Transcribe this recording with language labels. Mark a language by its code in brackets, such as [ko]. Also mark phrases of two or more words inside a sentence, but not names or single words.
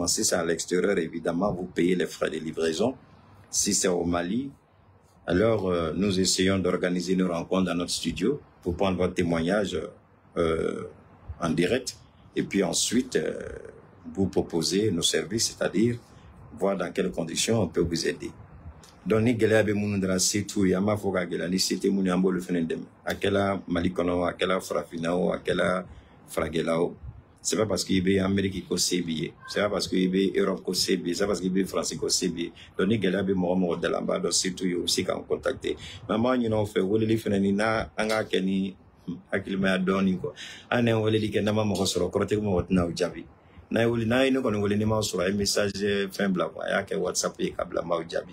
[fr] Si c'est à l'extérieur, évidemment, vous payez les frais de livraison. Si c'est au Mali, alors nous essayons d'organiser une rencontre dans notre studio pour prendre votre témoignage en direct et puis ensuite vous proposer nos services, c'est-à-dire voir dans quelles conditions on peut vous aider. Donc, [bm] ni gɛlɛya bɛ minnu dara se t'u ye, an b'a fɔ ka gɛlɛya ni se tɛ minnu ye, an b'olu fana dɛmɛ. A kɛla Mali kɔnɔ, a kɛla farafinna o, a kɛla farajɛla o. [fr] C'est pas parce qu'il est Amérique [bm] ko se b'i ye, [fr] c'est pas parce qu'il est Europe [bm] ko se b'i ye, [fr] c'est pas parce qu'il est France [bm] ko se b'i ye. Donc, ni gɛlɛya bɛ mɔgɔ o mɔgɔ da la, an b'a dɔn se t'u ye aussi k'an contacter. Mais an b'a ɲini aw fɛ weleli fana ni n'a an k'a kɛ ni hakilimaya dɔɔni quoi. An n'an weleli kɛ n'an ma mɔgɔ sɔrɔ, kɔrɔ tɛ ko mɔgɔ tɛna o jaabi. N'a ye ne kɔni wele ni m'aw sɔrɔ a ye message fɛn bila quoi, a y'a kɛ WhatsApp ye k'a bila m'aw jaabi.